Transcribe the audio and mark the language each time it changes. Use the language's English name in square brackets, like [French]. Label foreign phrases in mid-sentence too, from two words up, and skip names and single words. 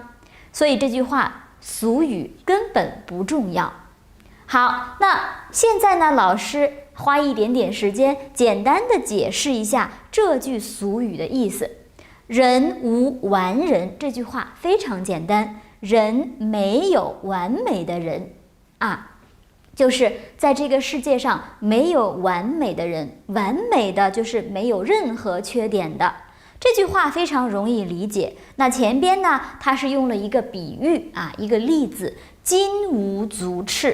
[Chinese] 所以這句話俗語根本不重要。好，那現在呢，老師花一點點時間簡單的解釋一下這句俗語的意思。人無完人，這句話非常簡單，人沒有完美的人啊，就是在這個世界上沒有完美的人，完美的就是沒有任何缺點的。這句話非常容易理解。那前邊呢，它是用了一個比喻一個例子，金無足赤。